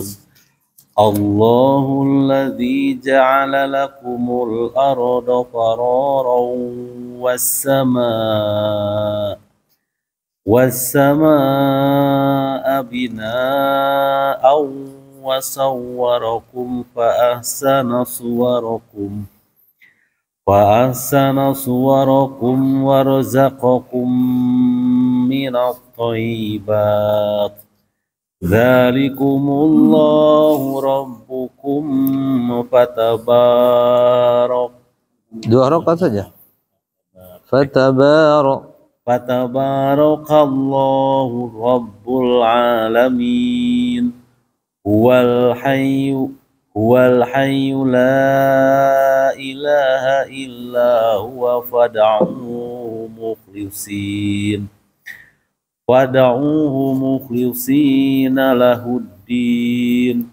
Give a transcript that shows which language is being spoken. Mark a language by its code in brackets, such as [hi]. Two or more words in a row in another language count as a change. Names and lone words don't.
[ar] الله الذي جعل لكم الأرض قرارا والسماء بناء وصوركم فأحسن صوركم ورزقكم من الطيبات. ذلكم الله ربكم فتبارك. [id] Dua rakaat saja. [ar] فتبارك الله رب العالمين. هو الحي لا إله إلا هو فادعوه مخلصين له الدين.